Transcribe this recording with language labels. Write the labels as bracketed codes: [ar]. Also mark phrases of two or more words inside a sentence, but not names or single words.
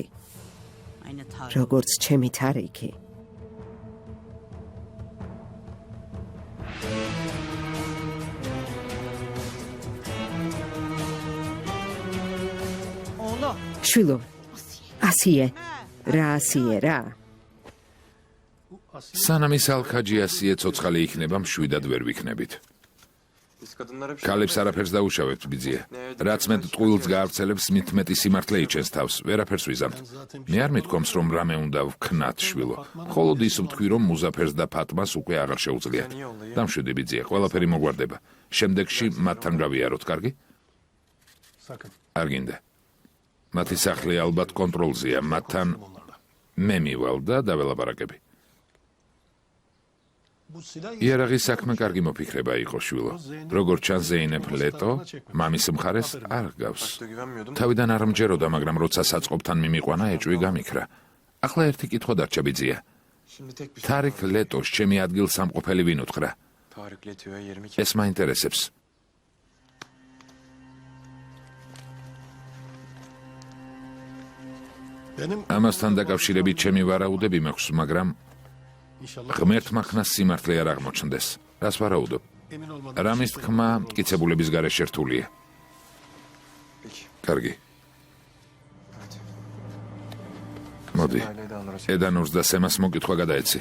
[ka] როგორც ჩემი თარიქი. შვილო, ასიე. რა ასიე, რა? სანამ ის ალქაჯი ასიე ცოცხალი იქნება, მშვიდად ვერ ვიქნებით. [tr] Biz kadınlar hep [ka] ქალებს არაფერს დაუშავებთ, ბიძია. რაც მეტ ტყუილს გაავრცელებს, მით მეტი სიმართლე იჩენს თავს. ვერაფერს ვიზამთ. მე არ მithქვამს, რომ რამე უნდა ვქნათ, შვილო. მხოლოდ ის ვთქვი, რომ მუზაფერს და ფატმას უკვე აღარ შეუძლიათ. დამშვიდი, ბიძია, ყველაფერი მოგვარდება. შემდეგში მათთან გავიაროთ, კარგი? არ გინდა. მათი სახლი ალბათ კონტროლზეა, მათთან მე მივალ და დაველაპარაკები. იარაღის საქმე კარგი მოფიქრება იყო, შვილო. როგორც ჩანს, ზეინეფ ლეტო მამის მხარეს არ გავს. [tr] güvenmiyordum. [ka] თავიდან არ მჯეროდა, მაგრამ როცა საწყობთან მიმიყვანა, ეჭვი გამიქრა. ახლა ერთი კითხვა დარჩა, ბიძია. [tr] Şimdi tek bir [ka] თარიქ ლეტოს ჩემი ადგილსამყოფელი ვინ უთხრა? [tr] Tarık Leto'ya 22. [ka] ეს მაინტერესებს. ამასთან დაკავშირებით ჩემი ვარაუდები მაქვს, მაგრამ ღმერთმა ხნას სიმართლე არ აღმოჩნდეს. რას ვარაუდობ? რამის თქმა მტკიცებულების გარეშე რთულია. [tr] Peki. [ka] კარგი. [tr] Evet. [ka] მოდი. [tr] Aileyi de alırız. [ka] ედანურს და სემას მოკითხვა გადაეცი.